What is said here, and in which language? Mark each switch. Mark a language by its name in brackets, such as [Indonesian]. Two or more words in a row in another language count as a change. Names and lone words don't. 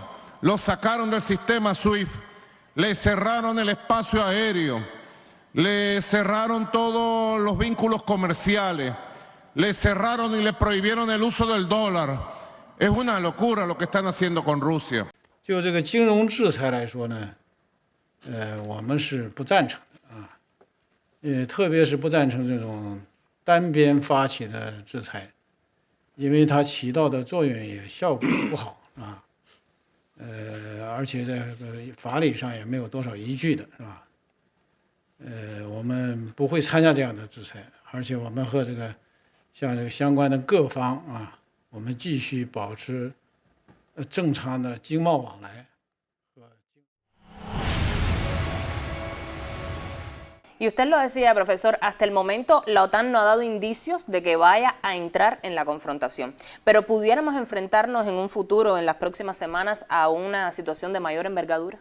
[Spanish] Los sacaron del sistema SWIFT, le cerraron el espacio aéreo, le cerraron todos los vínculos comerciales, le cerraron y le prohibieron el uso del dólar. Es una locura lo que están haciendo con Rusia. [Chinese] 就这个金融制裁来说呢，我们是不赞成啊，特别是不赞成这种 单边发起的制裁，因为它起到的作用也效果不好啊，而且在法理上也没有多少依据的，是吧？我们不会参加这样的制裁，而且我们和像这个相关的各方啊，我们继续保持正常的经贸往来。 [Spanish] Y usted lo decía, profesor, hasta el momento la OTAN no ha dado indicios de que vaya a entrar en la confrontación. Pero ¿pudiéramos enfrentarnos en un futuro, en las próximas semanas, a una situación de mayor envergadura?